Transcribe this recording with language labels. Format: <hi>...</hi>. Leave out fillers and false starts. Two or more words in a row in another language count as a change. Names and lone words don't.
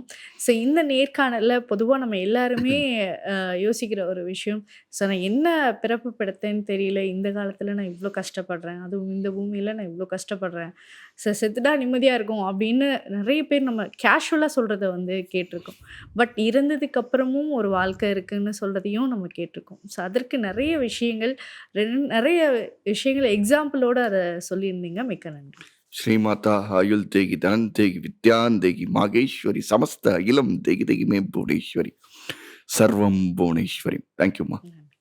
<ta>ஸோ இந்த நேர்காணலில் பொதுவாக நம்ம எல்லாருமே யோசிக்கிற ஒரு விஷயம், ஸோ நான் என்ன பிறப்பு படுத்தேன்னு தெரியல, இந்த காலத்தில் நான் இவ்வளோ கஷ்டப்படுறேன், அதுவும் இந்த பூமியில் நான் இவ்வளோ கஷ்டப்படுறேன், ஸோ செத்துட்டா நிம்மதியாக இருக்கும் அப்படின்னு நிறைய பேர் நம்ம கேஷுவலாக சொல்கிறத கேட்டிருக்கோம். பட் இறந்ததுக்கு அப்புறமும் ஒரு வாழ்க்கை இருக்குன்னு சொல்கிறதையும் நம்ம கேட்டிருக்கோம். ஸோ அதற்கு நிறைய விஷயங்கள் நிறைய விஷயங்கள் எக்ஸாம்பிளோடு அதை சொல்லியிருந்தீங்க. மிக்க நன்றி.</ta> <hi>श्रीमाता आयुल देगी, धन देगी, विद्यान देगी, मागेश्वरी, समस्त अखिलम देगी देगी में भुवनेश्वरी, सर्वम भुवनेश्वरी.</hi> <en>thank you ma.</en>